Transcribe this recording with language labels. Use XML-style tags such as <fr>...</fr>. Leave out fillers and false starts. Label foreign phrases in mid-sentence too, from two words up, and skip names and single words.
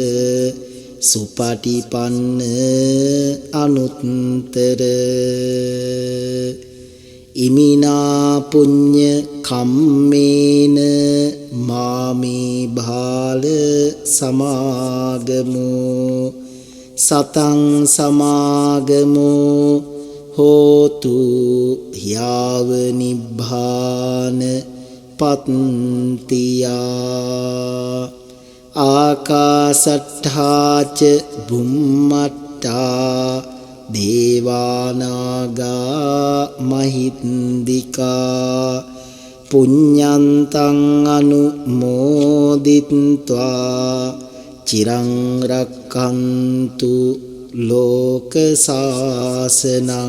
<pi>සුපටිපන්න අනුත්තර ඉමිනා පුඤ්ඤ කම්මේන මාමේ භාල සමාගමෝ සතං සමාගමෝ හෝතු යාව නිබ්බාන පත්තියා ආකාසට්ඨාච බුම්මට්ඨා දේවානාගා මහින්దికා පුඤ්ඤන්තං අනුමෝදිත්වා චිරං රක්ඛන්තු ලෝක සාසනං</pi>